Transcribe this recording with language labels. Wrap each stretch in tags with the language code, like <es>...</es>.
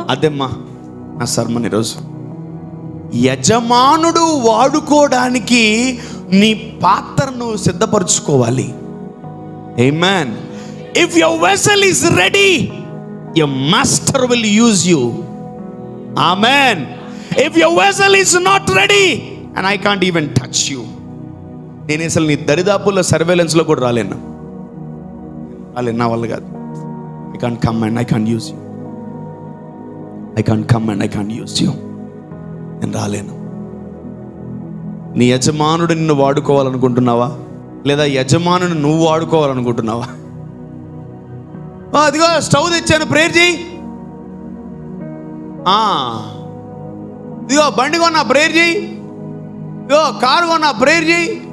<te>అదేమ్మా నా సర్మన్ ఈరోజు. యజమానుడు వాడుకోవడానికి నీ పాత్రను సిద్ధపరచుకోవాలి. ఆమేన్.</te> <en>If your vessel is ready, your master will use you. Amen. If your vessel is not ready and I can't even touch you,</en> <te>నేను అసలు నీ దరిదాపుల్లో సర్వేలెన్స్లో కూడా రాలేను. నా వల్ల కాదు.</te> <en>I can't come and I can't use you. I can't come and I can't use you.</en> <te>నేను రాలేను. నీ యజమానుడు నిన్ను వాడుకోవాలనుకుంటున్నావా? లేదా యజమానుని నువ్వు వాడుకోవాలనుకుంటున్నావా? అదిగో స్టవ్ తెచ్చాను, ప్రేయర్ చేయి. ఇదిగో బండి కొన్నా, ప్రేయర్ చేయి. ఇదిగో కారు కొన్నా, ప్రేయర్ చేయి.</te>